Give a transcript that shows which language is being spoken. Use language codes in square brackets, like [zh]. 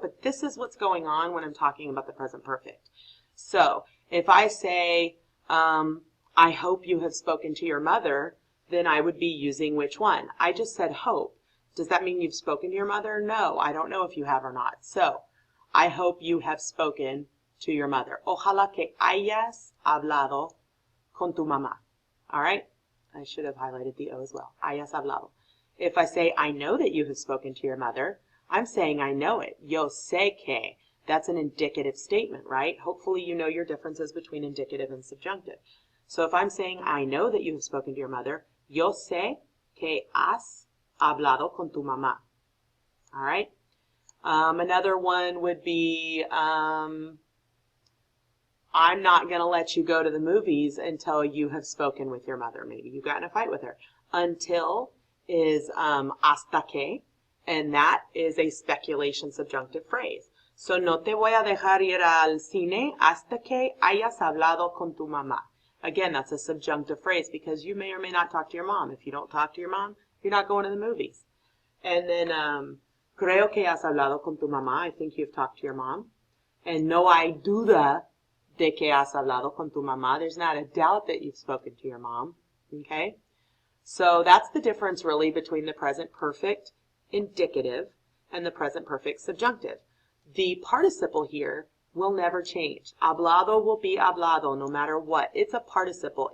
[en] But this is what's going on when I'm talking about the present perfect. So if I say, I hope you have spoken to your mother, then I would be using which one? I just said hope. Does that mean you've spoken to your mother? No, I don't know if you have or not. So I hope you have spoken to your mother. [es] Ojalá que hayas hablado con tu mamá. [en] All right? I should have highlighted the O as well. [es] Hayas hablado. [en] If I say, I know that you have spoken to your mother, I'm saying I know it. [es] Yo sé que. [en] That's an indicative statement, right? Hopefully you know your differences between indicative and subjunctive. So if I'm saying, I know that you have spoken to your mother, [es] yo sé que has hablado con tu mamá. [en] All right? Another one would be, I'm not going to let you go to the movies until you have spoken with your mother. Maybe you got in a fight with her. Until is [es] hasta que, [en] and that is a speculation subjunctive phrase. [es] So no te voy a dejar ir al cine hasta que hayas hablado con tu mamá. [en] Again, that's a subjunctive phrase because you may or may not talk to your mom. If you don't talk to your mom, you're not going to the movies. And then [es] creo que has hablado con tu mamá. [en] I think you've talked to your mom. [es] And no hay duda de que has hablado con tu mamá. [en] There's not a doubt that you've spoken to your mom. Okay? So that's the difference really between the present perfect indicative and the present perfect subjunctive. The participle here will never change. Hablado will be hablado no matter what. It's a participle.